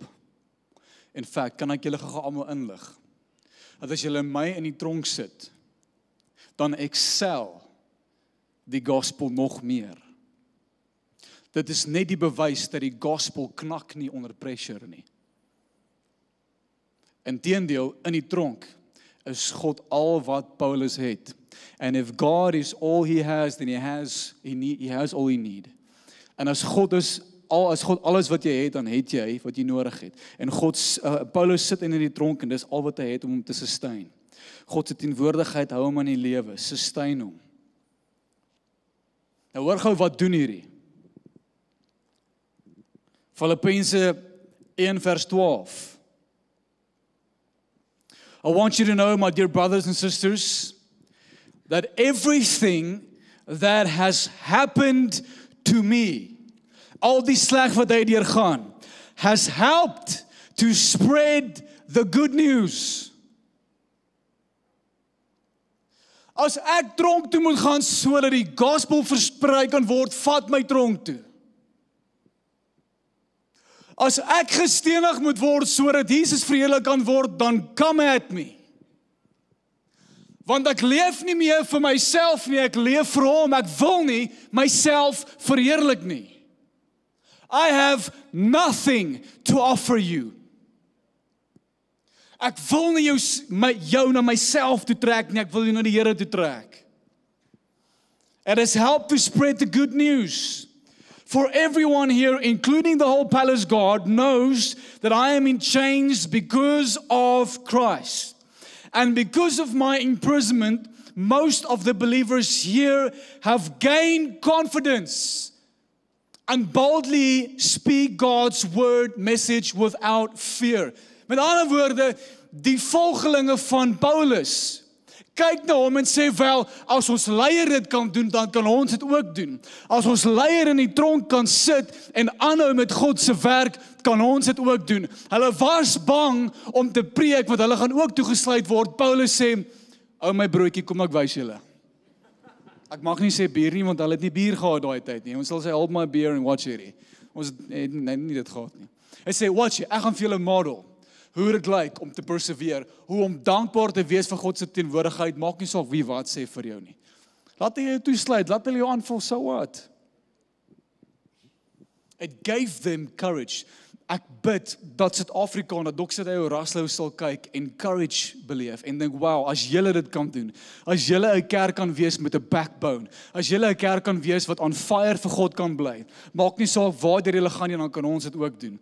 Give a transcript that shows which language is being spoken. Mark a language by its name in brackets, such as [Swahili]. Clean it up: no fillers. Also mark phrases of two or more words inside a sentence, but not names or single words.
[Afrikaans] In fact, kan ek julle gou almal inlig, dat as julle my in die tronk sit, dan excel die gospel nog meer. Dit is net die bewys dat die gospel knak nie onder pressure nie. Inteendeel, in die tronk is God al wat Paulus het. [English] And if God is all he has, then he has all he need. [Afrikaans] En as God alles wat jy het, dan het jy wat jy nodig het. En Paulus sit in die tronk en dis al wat hy het om hom te sustain. God se teenwoordigheid hou hom aan die lewe, sustain hom. Nou hoor gou wat doen hierdie. Filippense 1 vers 12. [English] I want you to know, my dear brothers and sisters, that everything that has happened to me, [Afrikaans] al die sleg wat hy deurgaan, [English] has helped to spread the good news. [Afrikaans] As ek tronk toe moet gaan sodat die gospel versprei kan word, vat my tronk toe. As ek gestenig moet word sodat Jesus verheerlik kan word, dan [English] come at me. [Afrikaans] Want ek leef nie meer vir myself nie, ek leef vir hom, ek wil nie myself verheerlik nie. [English] I have nothing to offer you. [Afrikaans] Ek wil nie jou na myself toe trek nie, ek wil jou na die Here toe trek. [English] It has helped to spread the good news. For everyone here, including the whole palace guard, knows that I am in chains because of Christ. And because of my imprisonment, most of the believers here have gained confidence. and boldly speak God's word message without fear. [Afrikaans] Met ander woorde, die volgelinge van Paulus kyk na hom en sê, wel, as ons leier dit kan doen, dan kan ons dit ook doen. As ons leier in die tronk kan sit en aanhou met God se werk, kan ons dit ook doen. Hulle was bang om te preek, want hulle gaan ook toegesluit word. Paulus sê, ou my broodjie, kom ek wys julle. Ek mag nie sê bier nie, want hulle het nie bier gehad daai tyd nie. Ons sal sê, [English] hold my beer and watch hierdie. [Afrikaans] Ons het nie dit gehad nie. Hy sê, watch, ek gaan vir julle model hoe dit lyk om te persevere, hoe om dankbaar te wees vir God se teenwoordigheid, maak nie saak wie wat sê vir jou nie. Laat hy jou toesluit, laat hulle jou aanval, [English] so what? It gave them courage. [Afrikaans] Ek bid dat Suid-Afrika en dat Dr. Raslouw sal kyk en courage beleef en dink, wow, as julle dit kan doen, as julle 'n kerk kan wees met 'n backbone, as julle 'n kerk kan wees wat [English] on fire [Afrikaans] vir God kan bly, maak nie saak waar julle gaan nie, dan kan ons dit ook doen.